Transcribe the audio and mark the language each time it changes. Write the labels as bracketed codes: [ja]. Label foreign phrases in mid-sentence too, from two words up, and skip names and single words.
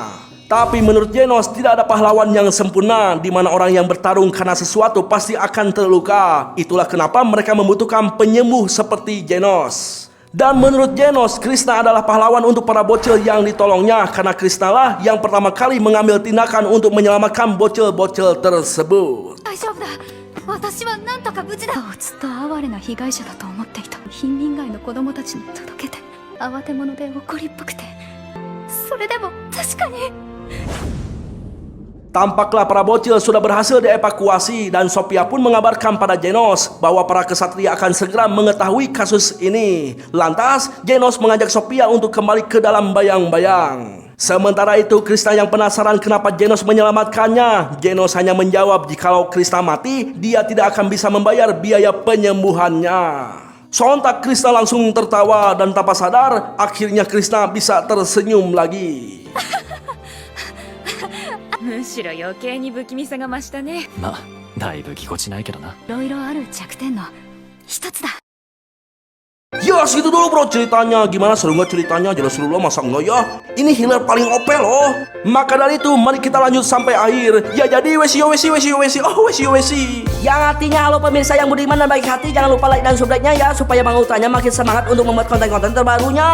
[id] Tapi menurut Genos tidak ada pahlawan yang sempurna di mana orang yang bertarung karena sesuatu pasti akan terluka. Itulah kenapa mereka membutuhkan penyembuh seperti Genos. Dan menurut Genos, Krishna adalah pahlawan untuk para bocil yang ditolongnya karena Krishna lah yang pertama kali mengambil tindakan untuk menyelamatkan bocil-bocil tersebut. [ja] 大丈夫だ。 私はなんとか無事だ。ずっと哀れな被害者だと思っていた。貧民街の子供たちに届けて、慌て者で怒りっぽくて。それでも確かに。 [id] Tampaklah para bocil sudah berhasil dievakuasi dan Sophia pun mengabarkan pada Genos bahwa para kesatria akan segera mengetahui kasus ini. Lantas, Genos mengajak Sophia untuk kembali ke dalam bayang-bayang. Sementara itu, Krishna yang penasaran kenapa Genos menyelamatkannya. Genos hanya menjawab jikalau Krishna mati, dia tidak akan bisa membayar biaya penyembuhannya. Sontak Krishna langsung tertawa dan tanpa sadar, akhirnya Krishna bisa tersenyum lagi. [ja] むしろ余計に不気味さが増したね。まあだいぶぎこちないけどな。いろいろある弱点の一つだ。 [id] Ya segitu dulu bro ceritanya. Gimana, seru nggak ceritanya? Jelas seru loh, masa enggak ya? Ini healer paling OP loh. Maka dari itu mari kita lanjut sampai akhir. Ya jadi wesi. Yang artinya halo pemirsa yang budiman dan baik hati, jangan lupa like dan subscribe-nya ya supaya Bang Ultranya makin semangat untuk membuat konten-konten terbarunya.